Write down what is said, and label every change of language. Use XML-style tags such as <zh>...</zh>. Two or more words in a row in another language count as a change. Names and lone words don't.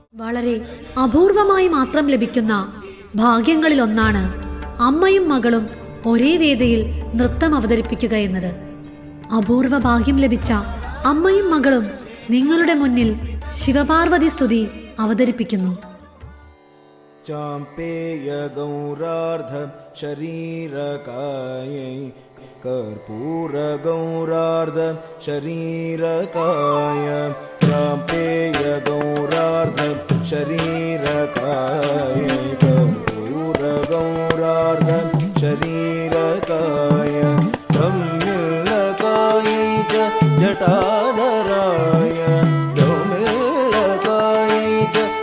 <ml>വളരെ അപൂർവമായി മാത്രം ലഭിക്കുന്ന ഭാഗ്യങ്ങളിലൊന്നാണ് അമ്മയും മകളും ഒരേ വേദിയിൽ നൃത്തം അവതരിപ്പിക്കുക എന്നത്. അപൂർവ ഭാഗ്യം ലഭിച്ച അമ്മയും മകളും നിങ്ങളുടെ മുന്നിൽ ശിവപാർവതി സ്തുതി അവതരിപ്പിക്കുന്നു.</ml> <sa>चाम्पेय गौरार्ध शरीरकायै कर्पूर गौरार्ध शरीरकाय चाम्पेय गौरार्ध शरीरकायै कर्पूर गौरार्ध शरीरकाय धम्मिल्लकायै च जटाधराय धम्मिल्लकायै च</sa>